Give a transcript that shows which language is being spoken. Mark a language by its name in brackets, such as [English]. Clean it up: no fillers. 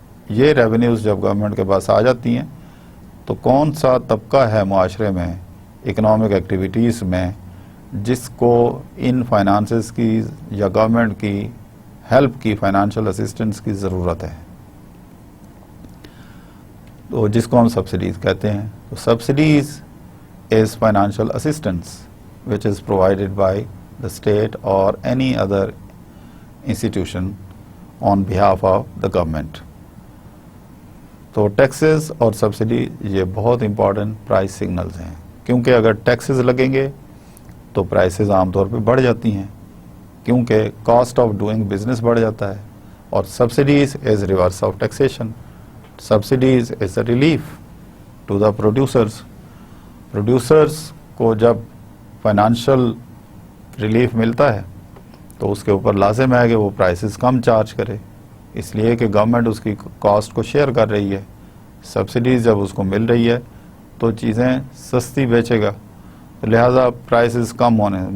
[Urdu] یہ ریونیوز جب گورنمنٹ کے پاس آ جاتی ہیں تو کون سا طبقہ ہے معاشرے میں، اکنامک ایکٹیویٹیز میں، جس کو ان فائنانسز کی یا گورنمنٹ کی ہیلپ کی، فائنانشیل اسسٹنس کی ضرورت ہے، تو جس کو ہم سبسڈیز کہتے ہیں. تو [English] Subsidies is financial assistance which is provided by the state or any other institution on behalf of the government. [Urdu] تو ٹیکسز اور سبسڈی یہ بہت امپورٹنٹ پرائس سگنلز ہیں، کیونکہ اگر ٹیکسز لگیں گے تو پرائسز عام طور پہ بڑھ جاتی ہیں، کیونکہ کاسٹ آف ڈوئنگ بزنس بڑھ جاتا ہے. [English] اور subsidies is reverse of taxation. Subsidies is a relief to the producers. [Urdu] Producers کو جب فائنانشل ریلیف ملتا ہے تو اس کے اوپر لازم ہے کہ وہ پرائسز کم چارج کرے، اس لیے کہ گورنمنٹ اس کی کاسٹ کو شیئر کر رہی ہے. سبسڈیز جب اس کو مل رہی ہے تو چیزیں سستی بیچے گا، لہذا پرائسز کم ہونے.